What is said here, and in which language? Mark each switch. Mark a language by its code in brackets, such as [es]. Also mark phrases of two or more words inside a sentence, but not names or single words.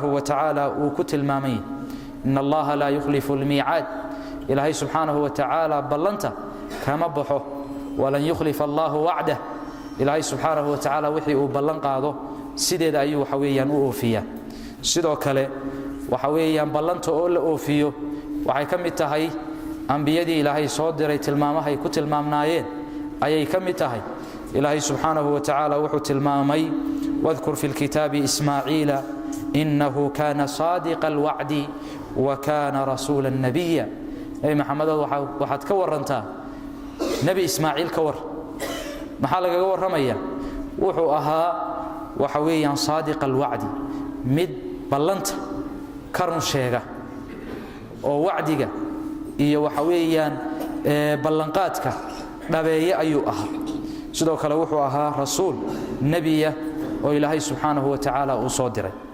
[ar] وتعالى [so] uu ku tilmaamay [ar] إن الله لا يخلف الميعاد [so] ilaahay [ar] سبحانه وتعالى [so] ballanta kama baxo [ar] ولن يخلف الله وعده [so] ilaahay [ar] سبحانه وتعالى [so] wixii uu ballan qaado sideeda ayuu waxa weeyaan u oofiya sidoo kale waxa weeyaan ballanta oo la oofiyo waxay ka mid tahay anbiyadii ilaahay soo diray tilmaamaha ay ku tilmaamnaayeen ayay ka mid tahay ilaahay [ar] سبحانه وتعالى [so] wuxuu tilmaamay [ar] واذكر في الكتاب إسماعيل إنه كان صادق الوعد وكان رسولا نبيا [so] ay maxamed waxaad ka warantaa nabi ismaaciil ka war maxaa laga waramaya wuxuu ahaa waxa weeyaan [ar] صادق الوعد [so] mid ballanta karun sheega oo wacdiga iyo waxa weeyaan ballanqaadka dhabeeye ayuu ahaa sidoo kale wuxuu ahaa rasuul nabiya oo ilaahay [ar] سبحانه وتعالى [so] uu soo diray